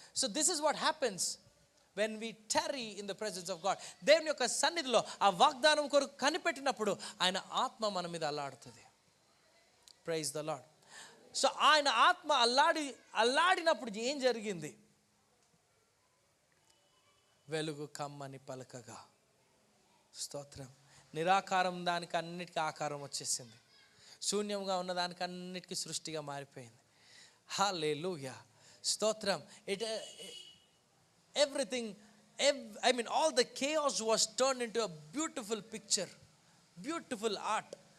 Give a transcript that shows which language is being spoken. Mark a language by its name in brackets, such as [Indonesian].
[English] So this is what happens when we tarry in the presence of God. [Telugu] దేవుని యొక్క సన్నిధిలో ఆ వాగ్దానం కొరకు కనిపెట్టినప్పుడు ఆయన ఆత్మ మన మీద అల్లాడుతుంది. [English] Praise the lord. [Telugu] సో ఆయన ఆత్మ అల్లాడినప్పుడు ఏం జరిగింది? వెలుగు కమ్మని పలకగా. స్తోత్రం. నిరాకారం దానికి అన్నిటికీ ఆకారం వచ్చేసింది. శూన్యంగా ఉన్న దానికి అన్నిటికీ సృష్టిగా మారిపోయింది. హల్లెలూయా. స్తోత్రం. [English] Everything, all the chaos was turned into a beautiful picture, beautiful art.